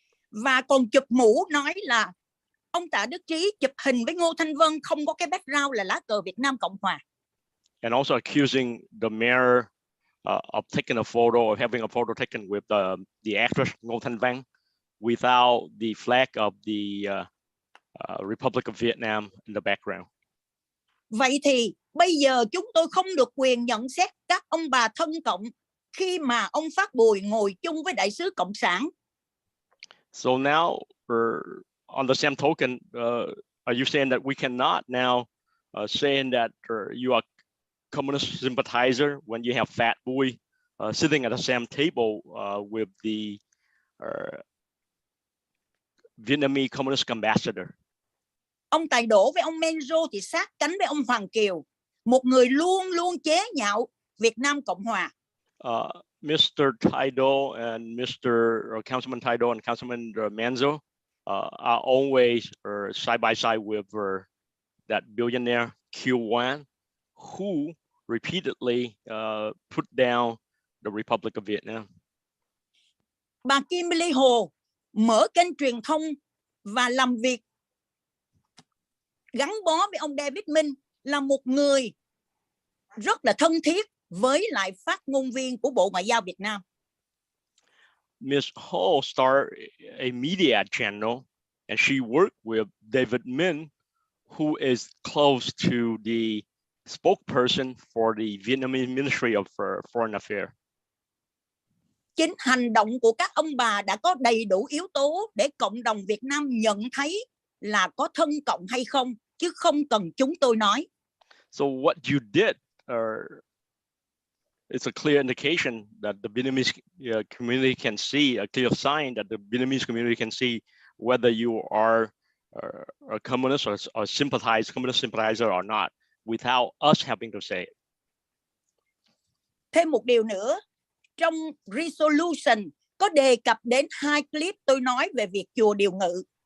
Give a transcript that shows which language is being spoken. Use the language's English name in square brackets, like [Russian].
[Vietnamese] Và còn chụp mũ nói là ông Tạ Đức Trí chụp hình với Ngô Thanh Vân không có cái background là lá cờ Việt Nam Cộng Hòa. [English] And also accusing the mayor of taking a photo or having a photo taken with the actress Ngô Thanh Vân without the flag of the Republic of Vietnam in the background. [Vietnamese] Vậy thì bây giờ chúng tôi không được quyền nhận xét các ông bà thân cộng khi mà ông Phát Bùi ngồi chung với đại sứ cộng sản. [English] So now, on the same token, are you saying that we cannot now saying that you are communist sympathizer when you have Phát Bùi sitting at the same table with the Vietnamese Communist ambassador? [Vietnamese] Ông Tài Đỗ với ông Menzo thì sát cánh với ông Hoàng Kiều, một người luôn luôn chế nhạo Việt Nam Cộng Hòa. [English] Mr. Tidal and Councilman Tidal and Councilman Manzo are always side by side with that billionaire Q1, who repeatedly put down the Republic of Vietnam. [Vietnamese] Bà Kimberly Hồ mở kênh truyền thông và làm việc gắn bó với ông David Minh, là một người rất là thân thiết với lại phát ngôn viên của Bộ Ngoại giao Việt Nam. [English] Ms. Ho started a media channel and she worked with David Minh, who is close to the spokesperson for the Vietnamese Ministry of Foreign Affairs. [Vietnamese] Chính hành động của các ông bà đã có đầy đủ yếu tố để cộng đồng Việt Nam nhận thấy là có thân cộng hay không, chứ không cần chúng tôi nói. [English] So what you did, it's a clear indication that the Vietnamese community can see, a clear sign that the Vietnamese community can see whether you are a communist or communist sympathizer or not, without us having to say it. [Vietnamese] Thêm một điều nữa, trong resolution có đề cập đến 2 clip tôi nói về việc chùa Điều Ngự.